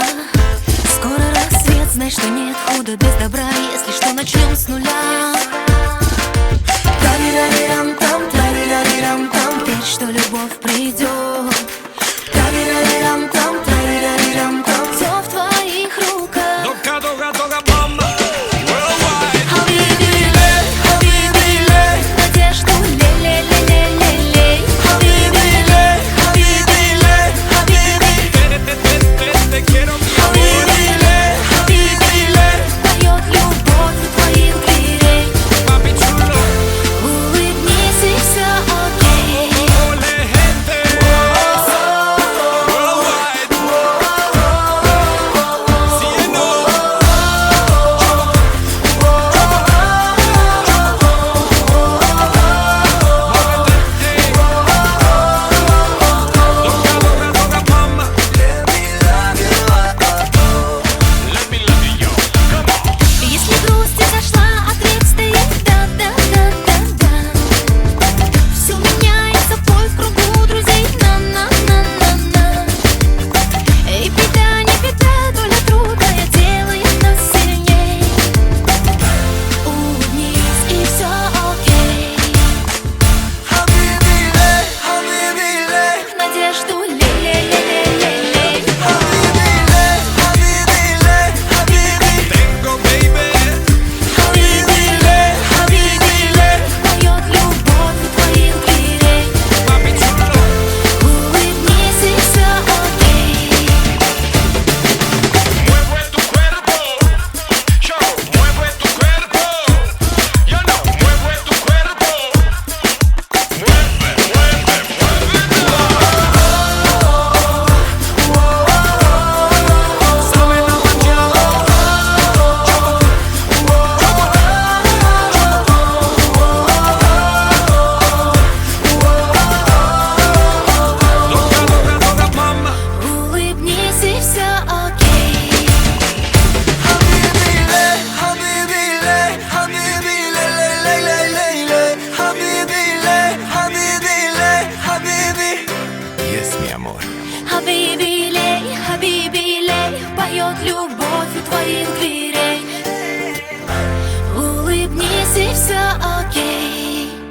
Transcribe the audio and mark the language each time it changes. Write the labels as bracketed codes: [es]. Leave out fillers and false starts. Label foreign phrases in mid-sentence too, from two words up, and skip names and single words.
[ru] Скоро рассвет, знай, что нет худа без добра, если что, начнем с нуля. Тарирарирам-там, тарирарирам-там, верь, что любовь придет. Тарирарирам-там, тарирарирам-там, все в твоих руках. Doga, doga, doga, [en] mama. Worldwide. [ru] Хабибилей, хабибилей, надежду лей-лей-лей-лей-лей. Хабибилей, хабибилей, хабиби. [es] Te quiero, mi amor. [ru] Хабибилей, хабибилей, поет любовь у твоих дверей. [es] Papi chulo. [ru] Улыбнись и все окей. [es] Ole, gente. Worldwide. Cielo. Doga, doga, doga, mama. [en] Let me love you, oh, oh, oh. Let me love you, yo. Come on. [ru] Если грусть изошла, ответ стоит да-да-да-да-да. Все меняется, бой в кругу друзей, на-на-на-на-на. И беда, не беда, доля трудная делает нас сильней. Улыбнись и все окей. Habibi le, habibi le, Надежду лей-лей-лей-лей-лей. habibi le, habibi le, habibi. [es] Tengo, [en] baby. [ru] Хабибилей, хабибилей, поет любовь у твоих дверей. [es] Papi chulo. [ru] Улыбнись и все окей. [es] Mueve tu cuerpo, yo, mueve tu cuerpo, yo no, mueve tu cuerpo, mueve, mueve, muévelo. Sabe la mañana, doga, doga, doga, mama. [ru] Улыбнись и все окей. Habibi le, habibi le, habibi le, le, le, le, le, le. Habibi le, habibi le, habibi. [en] Yes, [es] mi amor. [ru] Хабибилей, хабибилей, поет любовь у твоих дверей. Улыбнись и все окей.